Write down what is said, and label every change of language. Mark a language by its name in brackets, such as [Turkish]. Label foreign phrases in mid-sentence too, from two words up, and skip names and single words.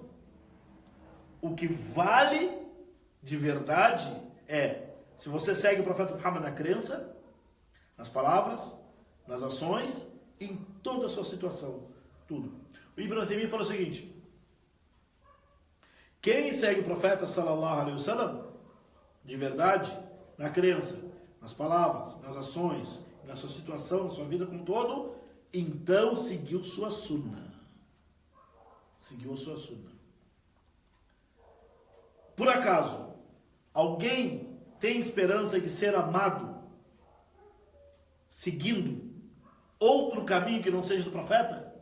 [Portuguese] O que vale de verdade é, se você segue o profeta Muhammad na crença, nas palavras, nas ações, em toda a sua situação, tudo. O Ibn Taymiyyah falou o seguinte, quem segue o profeta [Arabic] صلى الله عليه وسلم, [Portuguese] de verdade, na crença, nas palavras, nas ações, na sua situação, na sua vida como um todo, então seguiu sua sunna. Seguiu a sua sunna. Por acaso, alguém tem esperança de ser amado seguindo outro caminho que não seja do profeta?